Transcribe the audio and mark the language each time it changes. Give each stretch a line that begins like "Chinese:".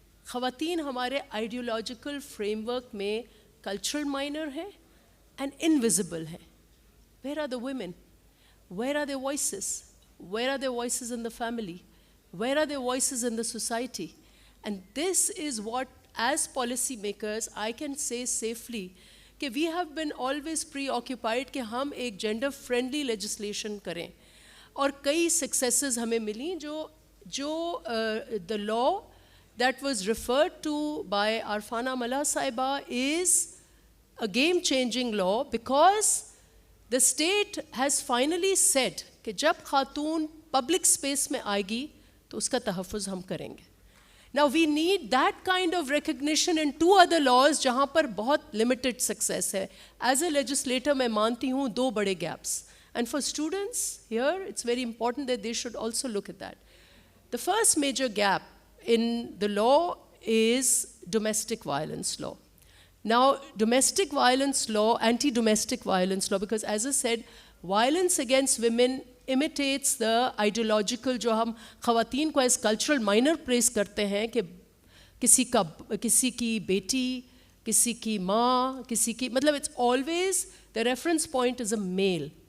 Urdu: خواتین ہمارے ideological frame work میں کلچرل مائنر ہیں
English: and invisible
Urdu: ہیں.
English: Where are the women? Where are their voices? Where are their voices in the family? Where are their voices in the society? And this is what, as policy makers, I can say safely کہ we have been always preoccupied
Urdu: کہ ہم ایک gender friendly legislation کریں, اور کئی successes ہمیں ملیں جو
English: the law that was referred to by Arfana Malla Saiba is a game-changing law because the state has finally said
Urdu: کہ جب خاتون پبلک اسپیس میں آئے گی تو اس کا تحفظ ہم کریں گے.
English: Now we need that kind of recognition in 2 other laws
Urdu: جہاں پر بہت
English: limited success ہے. As a legislator
Urdu: میں مانتی ہوں 2 بڑے gaps.
English: And for students here it's very important that they should also look at that. The first major gap in the law is domestic violence law. Now domestic violence law, anti-domestic violence law, because as I said, violence against women imitates the ideological
Urdu: جو ہم خواتین کو as cultural minor press کرتے ہیں کہ کسی کی بیٹی, کسی کی ماں, کسی کی مطلب
English: it's always the reference point is a male.